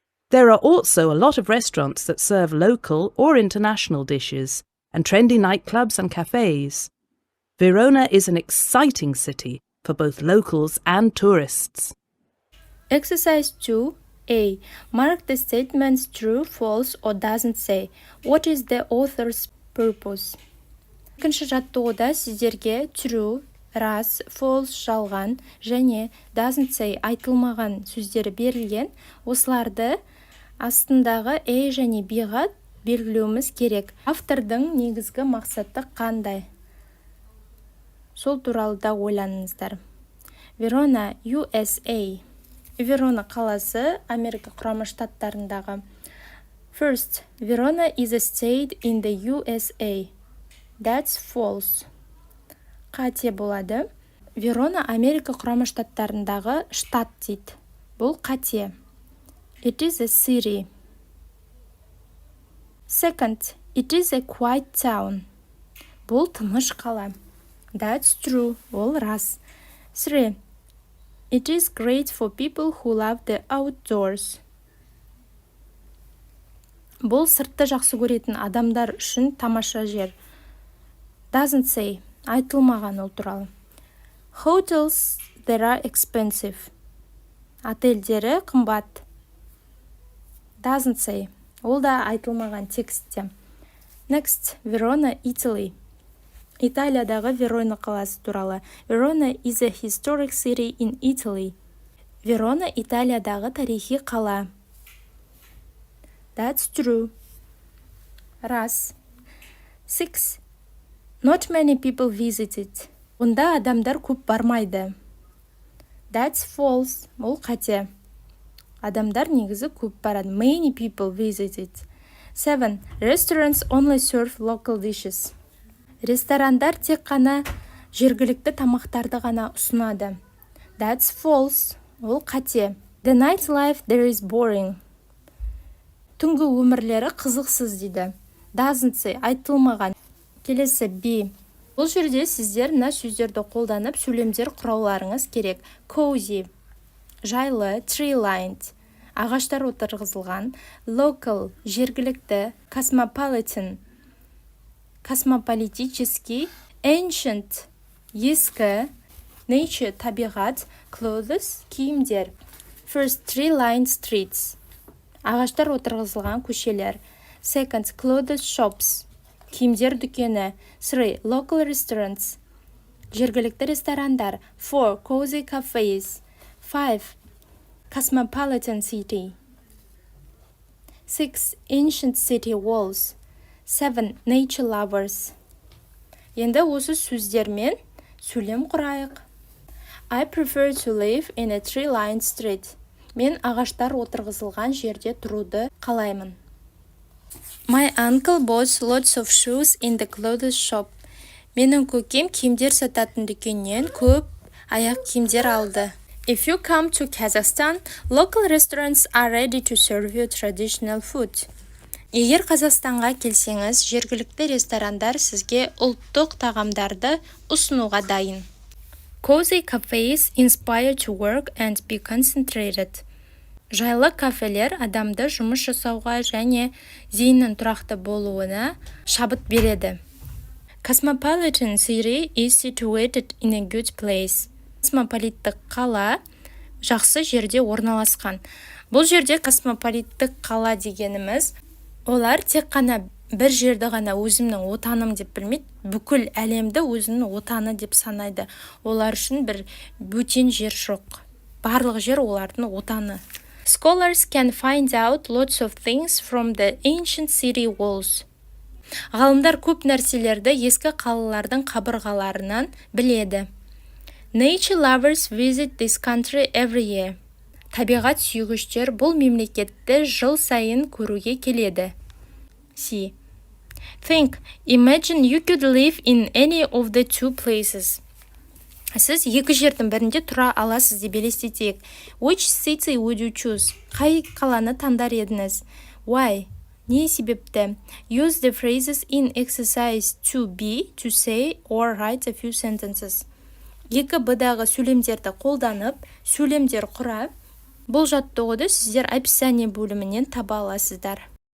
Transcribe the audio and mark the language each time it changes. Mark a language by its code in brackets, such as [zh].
[en] There are also a lot of restaurants that serve local or international dishes, and trendy nightclubs and cafes. Verona is an exciting city for both locals and tourists. Exercise 2A. Mark the statements true, false, or doesn't say. What is the author's purpose? [kk] Екінші жаттығуда сіздерге true, рас, false, жалған және [en] doesn't say [kk] айтылмаған сөздері берілген. Осыларды астындағы A және B-ға белгілеуіміз керек. Автордың негізгі мақсаты қандай? Сол туралы да ойланыңыздар. [en] Verona, USA. [kk] Verona қаласы Америка құрама штаттарындағы. [en] First, Verona is a state in the USA. That's false. [kk] Қате болады. Verona Америка құрама штаттарындағы штат дейді. Бұл қате. [en] It is a city. Second, it is a quiet town. [kk] Бұл тыныш қала. [en] That's true. [kk] Ол рас. 3. [en] It is great for people who love the outdoors. [kk] Бұл сыртты жақсы көретін адамдар үшін тамаша жер. [en] Doesn't say. [kk] Айтылмаған ол туралы. [en] Hotels, they are expensive. [kk] Отельдері қымбат. [en] Doesn't say. [kk] Ол да айтылмаған текстте. [en] Next, Verona, Italy. [kk] Италиядағы Верона қаласы туралы. [en] Verona is a historic city in Italy. [kk] Verona Италиядағы тарихи қала. [en] That's true. [kk] Рас. [en] 6. Not many people visit it. [kk] Онда адамдар көп бармайды. [en] That's false. [kk] Ол қате. Адамдар негізі көп барады. [en] Many people visit it. 7. Restaurants only serve local dishes. [kk] Ресторандар тек қана жергілікті тамақтарды ғана ұсынады. [en] That's false. [kk] Ол қате. [en] The nightlife there is boring. [kk] Түнгі өмірлері қызықсыз дейді. [en] Doesn't say. [kk] Айтылмаған. Келесі B. Бұл жерде сіздер мына сөздерді қолданып сөйлемдер құрауларыңыз керек. [en] Cozy. [kk] Жайлы, tree-lined. Ағаштар отырғызылған. Local. Жергілікті. [en] Cosmopolitan. Космополитический. Ancient. Ескі. Nature. Табиғат. Clothes. Киімдер. First, tree-lined streets. [kk] Ағаштар отырғызылған көшелер. [en] Second, clothes shops. [kk] Киімдер дүкені. [en] 3. Local restaurants. [kk] Жергілікті ресторандар. [en] 4. Cozy cafes. 5. Cosmopolitan city. 6. Ancient city walls. 7. Nature lovers. [kk] Енді осы сөздермен сөйлем құрайық. [en] I prefer to live in a tree-lined street. [kk] Мен ағаштар отырғызылған жерде тұруды қалаймын. [en] My uncle bought lots of shoes in the clothes shop. [kk] Менің көкем киімдер сататын дүкеннен көп аяқ киімдер алды. [en] If you come to Kazakhstan, local restaurants are ready to serve you traditional food. [kk] Егер Қазақстанға келсеңіз, жергілікті ресторандар сізге ұлттық тағамдарды ұсынуға дайын. [en] Cozy cafes inspire to work and be concentrated. [kk] Жайлы кафелер адамды жұмыс жасауға және зейіннің тұрақты болуына шабыт береді. [en] Cosmopolitan city is situated in a good place. [kk] Космополиттік қала жақсы жерде орналасқан. Бұл жерде космополиттік қала дегеніміз, олар тек қана бір жерді ғана өзімнің отаным деп білмейді, бүкіл әлемді өзінің отаны деп санайды. Олар үшін бір бөтен жер жоқ. Барлық жер олардың отаны. [en] Scholars can find out lots of things from the ancient city walls. [kk] Ғалымдар көп нәрселерді ескі қалалардың қабырғаларынан біледі. [en] Nature lovers visit this country every year. [kk] Табиғат сүйгіштер бұл мемлекетті жыл сайын көруге келеді. [en] C. Think, imagine you could live in any of the two places. [kk] Сіз екі жердің бірінде тұра аласыз деп елестетейік. [en] Which city would you choose? [kk] Қай қаланы таңдар едіңіз? [en] Why? [kk] Не себепті? [en] Use the phrases in exercise 2b to say or write a few sentences. [kk] 2b-дағы сөйлемдерді қолданып, сөйлемдер құрап, бұл жаттығуды сіздер описание бөлімінен таба аласыздар.